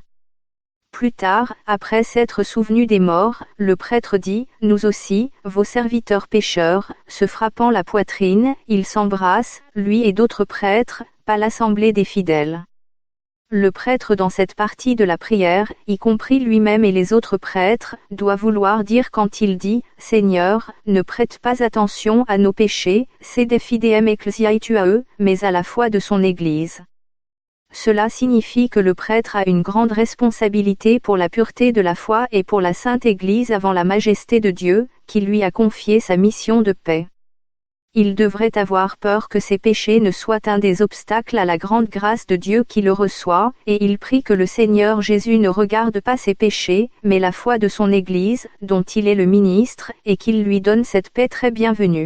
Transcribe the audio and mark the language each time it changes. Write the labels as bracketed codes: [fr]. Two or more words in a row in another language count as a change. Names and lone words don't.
[fr] Plus tard, après s'être souvenu des morts, le prêtre dit, « Nous aussi, vos serviteurs pécheurs », se frappant la poitrine, il s'embrasse, lui et d'autres prêtres, pas l'assemblée des fidèles. Le prêtre dans cette partie de la prière, y compris lui-même et les autres prêtres, doit vouloir dire quand il dit « Seigneur, ne prête pas attention à nos péchés, [la] sede fidem ecclesiae tuae », [fr] mais à la foi de son Église. Cela signifie que le prêtre a une grande responsabilité pour la pureté de la foi et pour la Sainte Église avant la majesté de Dieu, qui lui a confié sa mission de paix. Il devrait avoir peur que ses péchés ne soient un des obstacles à la grande grâce de Dieu qui le reçoit, et il prie que le Seigneur Jésus ne regarde pas ses péchés, mais la foi de son Église, dont il est le ministre, et qu'il lui donne cette paix très bienvenue.